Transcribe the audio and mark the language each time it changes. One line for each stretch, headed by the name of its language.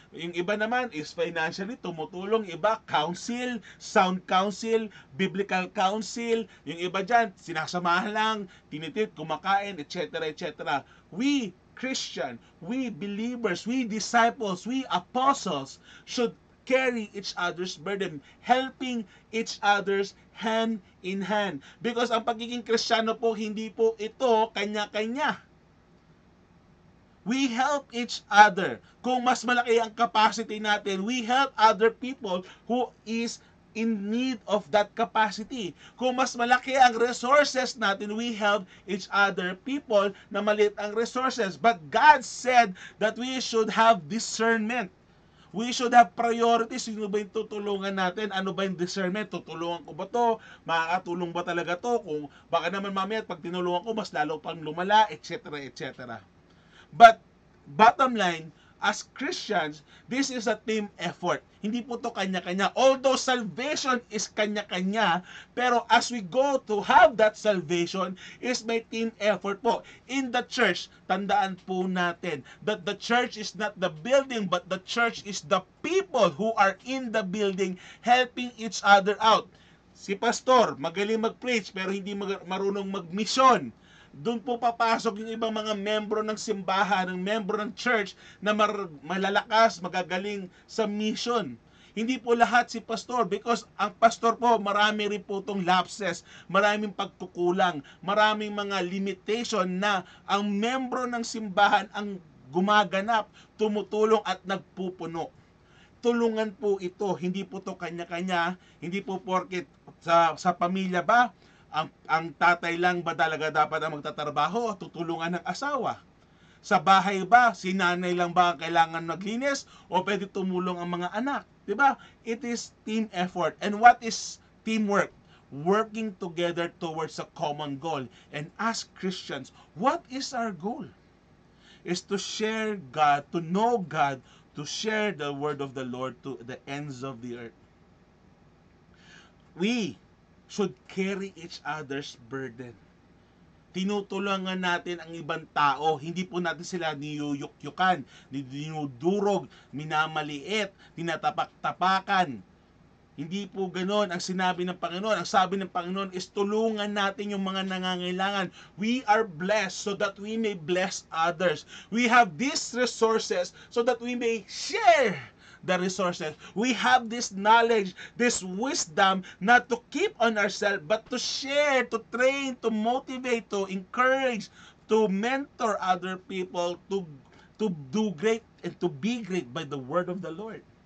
Filipino: Yung iba naman is financially tumutulong, iba counsel,
English: sound counsel, biblical counsel,
Filipino: yung iba dyan sinasamahan lang, tinitit, kumakain, etc. etc.
English: We Christian, we believers, we disciples, we apostles should carry each other's burden, helping each other's hand in hand.
Filipino: Because ang pagiging Kristiyano po, hindi po ito kanya-kanya.
English: We help each other.
Filipino: Kung mas malaki ang capacity natin,
English: we help other people who is in need of that capacity.
Filipino: Kung mas malaki ang resources natin,
English: we help each other people
Filipino: na maliit ang resources.
English: But God said that we should have discernment. We should have priorities.
Filipino: Sino ba yung tutulungan natin? Ano ba yung discernment? Tutulungan ko ba to? Makakatulong ba talaga to? Kung baka naman mamaya pag tinulungan ko, mas lalo pang lumala, etc. etc.
English: But bottom line, as Christians, this is a team effort.
Filipino: Hindi po to kanya-kanya.
English: Although salvation is kanya-kanya, pero as we go to have that salvation, is may team effort po. In the church,
Filipino: tandaan po natin
English: that the church is not the building, but the church is the people who are in the building helping each other out.
Filipino: Si pastor, magaling mag-preach, pero hindi marunong mag-mission. Doon po papasok yung ibang mga membro ng simbahan, ng membro ng church na malalakas, magagaling sa mission. Hindi po lahat si pastor because ang pastor po marami rin po itong lapses, maraming pagkukulang, maraming mga limitation na ang membro ng simbahan ang gumaganap, tumutulong at nagpupuno. Tulungan po ito, hindi po to kanya-kanya, hindi po porket sa pamilya ba, ang tatay lang ba talaga dapat ang magtatrabaho, tutulungan ng asawa? Sa bahay ba, si nanay lang ba ang kailangan maglinis o pwede tumulong ang mga anak?
English: Diba? It is team effort. And what is teamwork? Working together towards a common goal. And as Christians, what is our goal? Is to share God, to know God, to share the word of the Lord to the ends of the earth. We should carry each other's burden.
Filipino: Tinutulungan natin ang ibang tao. Hindi po natin sila niyuyukyukan, dinudurog, minamaliit, tinatapak-tapakan. Hindi po ganoon ang sinabi ng Panginoon. Ang sabi ng Panginoon is tulungan natin yung mga nangangailangan.
English: We are blessed so that we may bless others. We have these resources so that we may share the resources. We have this knowledge, this wisdom, not to keep on ourselves, but to share, to train, to motivate, to encourage, to mentor other people, to do great and to be great by the word of the Lord.